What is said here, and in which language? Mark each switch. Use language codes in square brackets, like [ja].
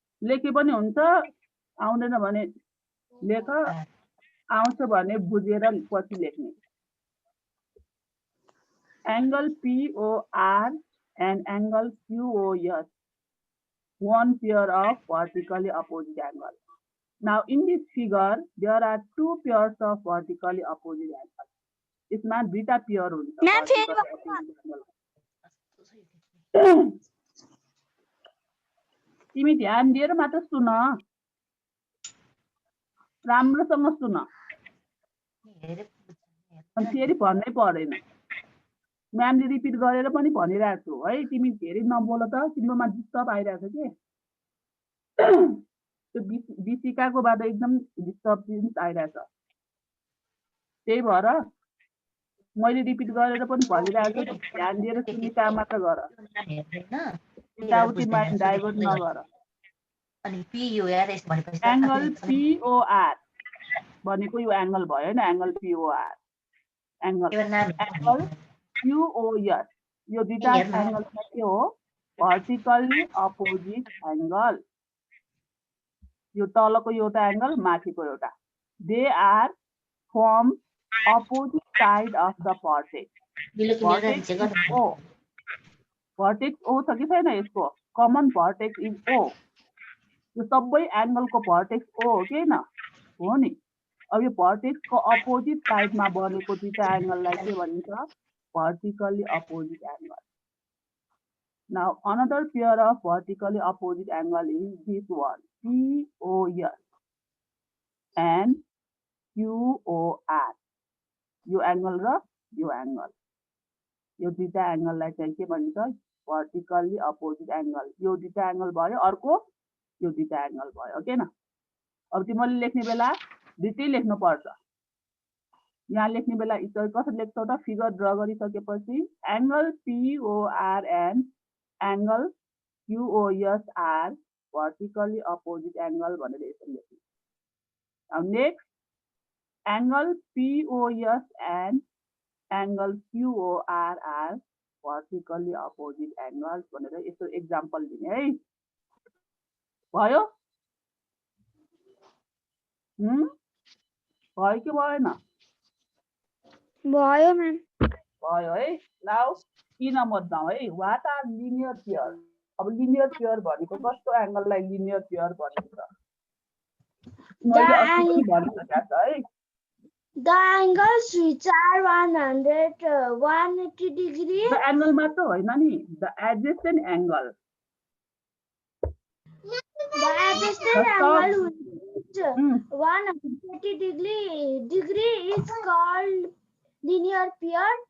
[ne] लेखे पनि हुन्छ आउँदैन भने लेख आउँछ भने बुझेर पछि लेख्ने [en] angle POR and angle QOR one pair of vertically opposite angle now in this figure there are two pairs of vertically opposite angle [ne] यसमा दुईटा पेयर हुन्छ मैम फेरि [en] vertically opposite angle [ne] तिमी ध्यान दिएर मात्र सुन राम्रोसँग सुन अनि फेरि भन्नै पर्दैन म्यामले रिपिट गरेर पनि भनिरहेको छु है तिमी धेरै नबोल त तिम्रोमा डिस्टर्ब आइरहेको छ के त्यो विशिकाको बाट एकदम डिस्टर्ब आइरहेछ त्यही भएर मैले रिपिट गरेर पनि भनिरहेको छु ध्यान दिएर सुन्ने काम मात्र गर यताउति माइन्ड डाइभर्ट नगर अनि POR यस भनेपछि एंगल POR भनेको यो एंगल भयो हैन angle POR angle angle QOR यो दुईटा एंगल के हो [en] vertically opposite angle [ne] यो तलको एउटा एंगल माथिको एउटा [en] they are formed opposite side of the vertex. [ne] बिलोकी मेरो [en] Vertex [ne] चाहिँ [en] is O. [ne] Vertex O छ कि छैन यसको? [en] Common vertex is O. [ne] यो सबै एंगलको vertex O हो कि हैन? हो नि. अब यो vertex को अपोजिट साइडमा बनेको दुईटा एंगललाई के भनिन्छ? [en] Vertically opposite angle. Now another pair of vertically opposite angle is this one, POS and QOR. [ne] यो angle र यो angle. यो दुईटा एंगललाई चाहिँ के भनिन्छ? [en] Vertically opposite angle. [ne] यो दुईटा एंगल भयो, अर्को यो दुईटा एंगल भयो, ओके न? अब तिमीले लेख्ने बेला दुईटै लेख्नु पर्छ. यहाँ लेख्ने बेला कसरी लेख्छौ त? फिगर ड्रा गरिसकेपछि angle POR [en] and angle QOS are vertically opposite angle [ne] भनेर यसरी लेख्नु. [en] Now next, angle POS and angle QOR are vertically opposite angles [ne] भनेर यसो एक्जाम्पल दिने है. भयो? भयो कि भएन? भयो म्याम. भयो है. नाउ की नम्बर जाउँ है. [en] What are linear pair? [ne] अब लिनियर पेयर भनेको कस्तो एंगललाई लिनियर पेयर भनिन्छ? मैले अस्ति भनिसकेको छु है. [en] The angles which are 180 degree. The angle [ne] मात्र होइन नि, [en] the adjacent angle. The adjacent angle which 180 degree is called linear pair.